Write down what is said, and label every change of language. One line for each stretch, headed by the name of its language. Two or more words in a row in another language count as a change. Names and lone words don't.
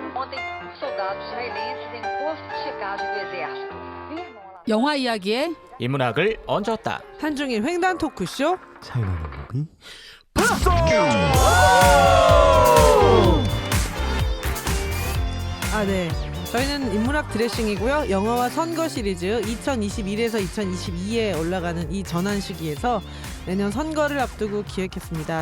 Portuguese: Ontem, soldados israelenses em posto de checagem do exército.
Korean: 영화 이야기에 인문학을 얹었다. 한중인 횡단 토크쇼 장난이 네. 저희는 인문학 드레싱이고요. 영화와 선거 시리즈 2021에서 2022에 올라가는 이 전환 시기에서 내년 선거를 앞두고 기획했습니다.